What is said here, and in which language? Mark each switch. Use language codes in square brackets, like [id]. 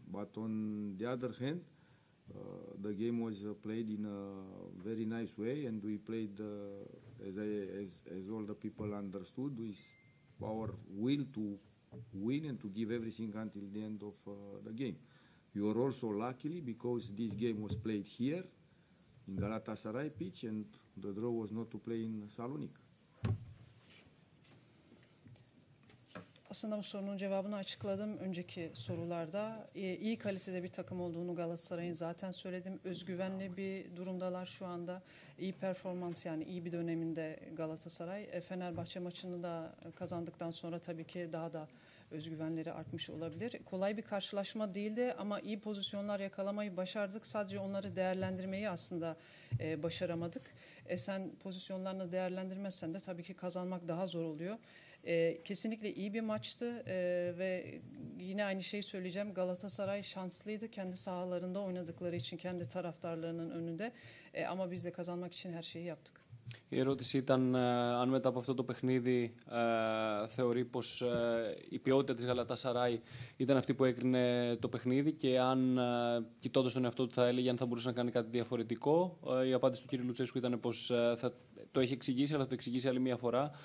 [en] But on the other hand, the game was played in a very nice way, and we played as all the people understood, with our will to win and to give everything until the end of the game. We were also lucky because this game was played here in Galatasaray pitch, and the draw was not to play in Salonic. [tr] Aslında bu sorunun cevabını açıkladım önceki sorularda. İyi kalitede bir takım olduğunu Galatasaray'ın zaten söyledim. Özgüvenli bir durumdalar şu anda. İyi performans, yani iyi bir döneminde Galatasaray. Fenerbahçe maçını da kazandıktan sonra tabii ki daha da özgüvenleri artmış olabilir. Kolay bir karşılaşma değildi ama iyi pozisyonlar yakalamayı başardık. Sadece onları değerlendirmeyi aslında başaramadık. Sen pozisyonlarını değerlendirmezsen de tabii ki kazanmak daha zor oluyor. Kesinlikle iyi bir maçtı ve yine aynı şeyi söyleyeceğim. Galatasaray şanslıydı kendi sahalarında oynadıkları için, kendi taraftarlarının önünde, ama biz de kazanmak için her şeyi yaptık. [el] Η ερώτηση ήταν αν μετά από αυτό το παιχνίδι θεωρεί πως η ποιότητα της Γαλατασαράι ήταν αυτή που έκρινε το παιχνίδι και αν κοιτώντας τον εαυτό του θα έλεγε αν θα μπορούσε να κάνει κάτι διαφορετικό. Η απάντηση του κ. Λουτσέσκου ήταν πως το έχει εξηγήσει, αλλά θα το εξηγήσει άλλη μια φορά.